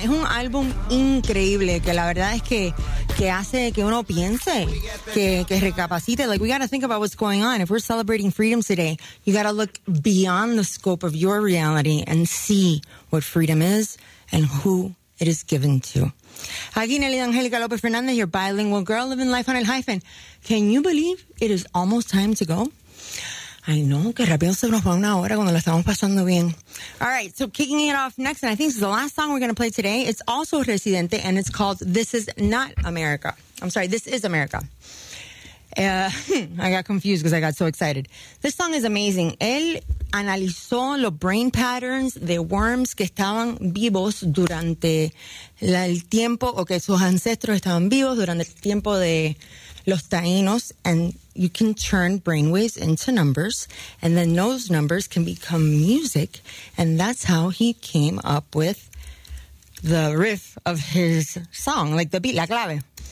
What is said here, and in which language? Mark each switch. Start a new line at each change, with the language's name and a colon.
Spanish: Es un álbum increíble que la verdad es que hace que uno piense, que recapacite.
English: Like, we got to think about what's going on. If we're celebrating freedom today, you got to look beyond the scope of your reality and see what freedom is and who it is given to. Aquí Nelly Angélica López Fernández, your bilingual girl living life on el hyphen. Can you believe it is almost time to go?
Spanish: Ay, no, que rápido se nos va una hora cuando lo estamos pasando bien.
English: All right, so kicking it off next, and I think this is the last song we're going to play today. It's also Residente, and it's called This Is Not America. I'm sorry, This Is America. I got confused because I got so excited. This song is amazing.
Spanish: Él analizó los brain patterns de worms que estaban vivos durante el tiempo, o que sus ancestros estaban vivos durante el tiempo de los taínos,
English: and you can turn brainwaves into numbers, and then those numbers can become music, and that's how he came up with the riff of his song, like the beat,
Spanish: la clave.